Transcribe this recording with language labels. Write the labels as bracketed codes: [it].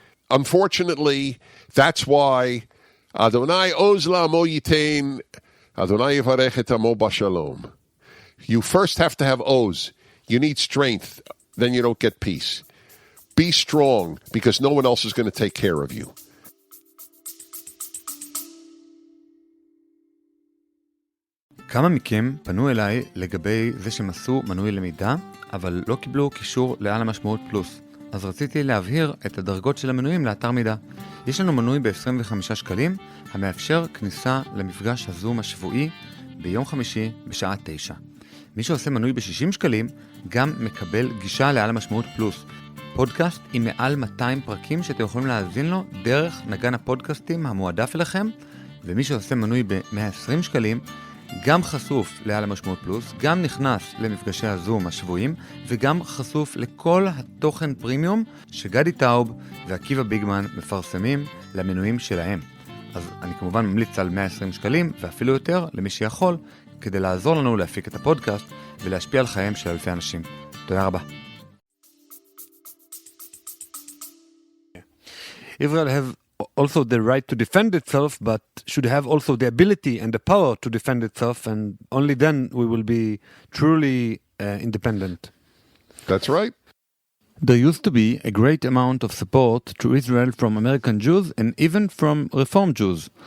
[en] Unfortunately, that's why [he] Adonai oz la'amo yitain, Adonai yivarech et amo b'shalom. [en] You first have to have oz. You need strength. Then you don't get peace. Be strong, because no one else is going to take care of you. [he] כמה מכם פנו אליי לגבי זה שהם עשו מנוי למידע, אבל לא קיבלו קישור לעל המשמעות פלוס. אז רציתי להבהיר את הדרגות של המנויים לאתר מידע. יש לנו מנוי ב-25 שקלים, המאפשר כניסה למפגש הזום השבועי ביום חמישי בשעה 9. מי שעושה מנוי ב-60 שקלים גם מקבל גישה לעל המשמעות פלוס. פודקאסט עם מעל 200 פרקים שאתם יכולים להאזין לו דרך נגן הפודקאסטים המועדף אליכם, ומי שעושה מנוי ב-120 שקלים גם חשוף לעל המשמעות פלוס, גם נכנס למפגשי הזום השבועיים, וגם חשוף לכל התוכן פרימיום שגדי טאוב ועקיבא ביגמן מפרסמים למנויים שלהם. אז אני כמובן ממליץ על 120 שקלים ואפילו יותר למי שיכול, כדי לעזור לנו להפיק את הפודקאסט ולהשפיע על חייהם של אלפי אנשים. תודה רבה. [en] Israel have also the right to defend itself, but should have also the ability and the power to defend itself, and only then we will be truly independent. That's right. There used to be a great amount of support to Israel from American Jews and even from Reform Jews.